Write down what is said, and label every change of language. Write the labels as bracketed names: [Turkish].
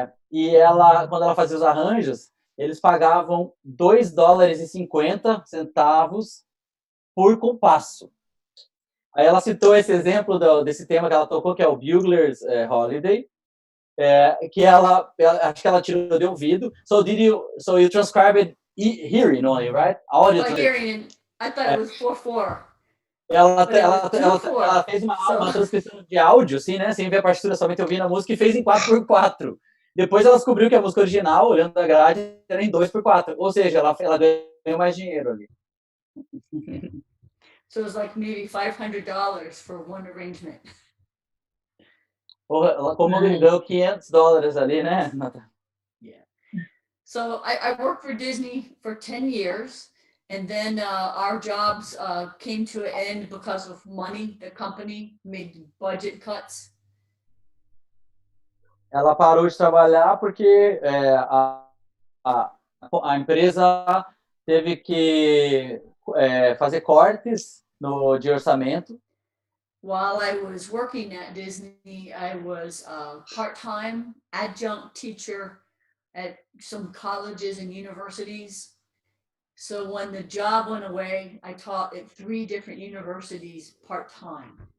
[Portuguese] E ela, quando ela fazia os arranjos, eles pagavam $2,50 por compasso. Aí ela citou esse exemplo desse tema que ela tocou, que é o Bugler's Holiday, que ela acho que ela tirou de ouvido. [English] So you transcribed hearing only, right? Audio. By hearing, and I thought it was 4/4. [Portuguese] Ela fez uma transcrição de áudio, assim, né? Sem ver a partitura, somente ouvindo a música, e fez em 4x4. Depois ela descobriu que a música original, olhando a grade, era em 2x4. Ou seja, ela ganhou mais dinheiro ali. [English] So it was like maybe $500 for one arrangement. [Portuguese] Ela como ganhou $500 ali, né? [English] Yeah. So I worked for Disney for 10 years, and then our jobs came to an end because of money. The company made budget cuts. [Portuguese] Ela parou de trabalhar porque a empresa teve que fazer cortes de orçamento. [English] While I was working at Disney, I was a part-time adjunct teacher at some colleges and universities. So when the job went away, I taught at 3 different universities part-time.